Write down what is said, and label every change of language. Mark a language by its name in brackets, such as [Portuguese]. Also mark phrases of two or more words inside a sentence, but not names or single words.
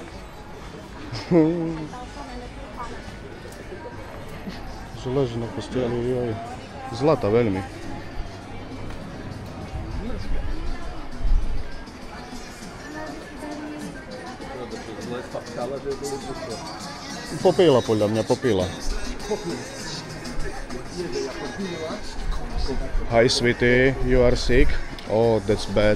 [Slovak] Že leží na posteli, joj. Zlata veľmi. Popíla podľa mňa, popíla. [English] Hi sweetie, you are sick? Oh, that's bad.